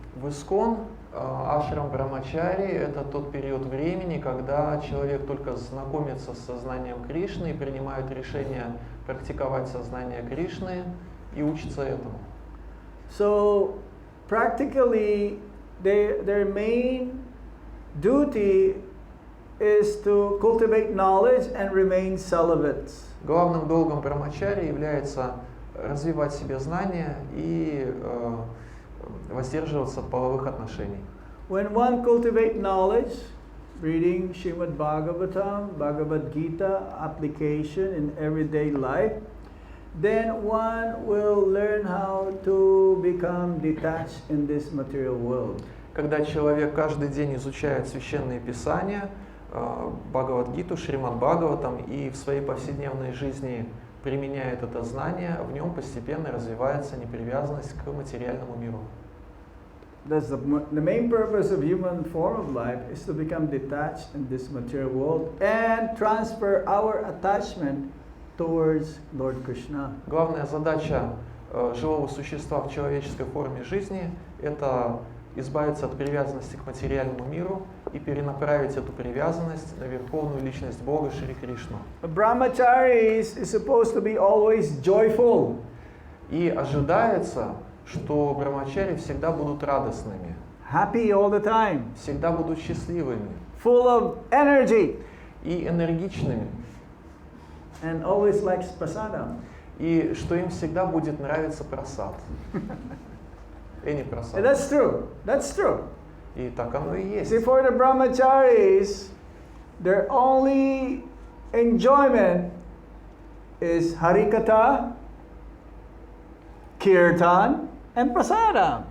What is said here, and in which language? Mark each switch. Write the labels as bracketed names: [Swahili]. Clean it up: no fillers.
[Russian] В Искон ашрам Брамачари – это тот период времени, когда человек только знакомится с сознанием Кришны и принимает решение практиковать сознание Кришны и учится этому. [English] So practically their main duty is to cultivate knowledge and remain celibates. [Russian] Главным долгом Брамачари является развивать в себе знания и воздерживаться от половых отношений. [English] When one cultivates knowledge, reading Srimad Bhagavatam, Bhagavad Gita, application in everyday life, then one will learn how to become detached in this material world. [Russian] Когда человек каждый день изучает священные писания, Бхагавад-гиту, Шримад Бхагаватам и в своей повседневной жизни применяет это знание, в нем постепенно развивается непривязанность к материальному миру. [English] That's the main purpose of human form of life is to become detached in this material world and transfer our attachment towards Lord Krishna. [Russian] Главная задача живого существа в человеческой форме жизни – это избавиться от привязанности к материальному миру и перенаправить эту привязанность на верховную личность Бога Шри Кришну. [English] Brahmacharis is supposed to be always joyful. [Russian] И ожидается, что брамачари всегда будут радостными, [English] Happy all the time. [Russian] всегда будут счастливыми [English] Full of energy. [Russian] и энергичными, [English] And always likes prasadam. [Russian] и что им всегда будет нравиться прасад. Не прасад. [English] And that's true. That's true. [Russian] И так оно и есть. [English] See, for the brahmacharis, their only enjoyment is harikatha, kirtan, and prasadam.